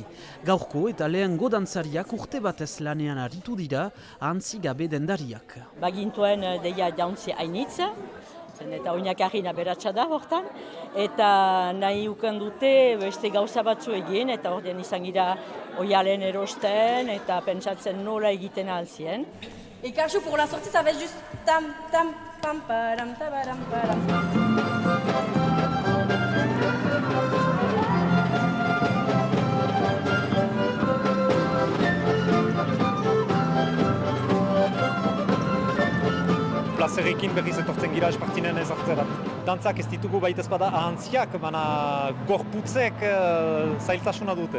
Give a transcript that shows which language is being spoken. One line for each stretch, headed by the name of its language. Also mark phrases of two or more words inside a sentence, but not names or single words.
Basque: Gaurko eta lehengo dantzariak urte batez lanean aritu dira, ahantzi gabe dendariak. Bagintuen deia jauntzi hainitz, eta Oinakarina beratsa da hortan, eta nahi ukan dute beste gauza batzu egin, eta ordean izan gira oialen erosten, eta pentsatzen nola egiten alzien.
French: Et Karchou, pour la sortie, ça va être juste tam tam pam param tabaram param.
Basque: Plazerekin berriz etortzen gira espartinen ezartzerat. Dantzak ez ditugu baita ezpada ahantziak, baina gorputzek zailtasuna dute.